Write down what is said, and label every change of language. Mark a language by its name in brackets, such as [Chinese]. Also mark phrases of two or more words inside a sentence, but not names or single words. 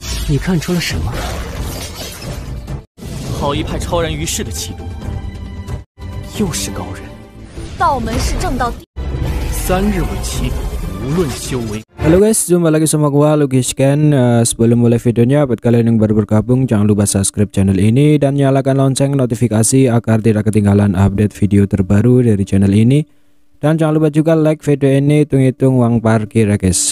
[Chinese] 你看出了什么？好一派超然于世的气度，又是高人。道门是正道第 3日为期，无论修为。 [Indonesian] Halo guys, jumpa lagi sama gua Lucky Scan. Sebelum mulai videonya, buat kalian yang baru bergabung jangan lupa subscribe channel ini dan nyalakan lonceng notifikasi agar tidak ketinggalan update video terbaru dari channel ini. Dan jangan lupa juga like video ini, hitung-hitung uang parkir ya guys.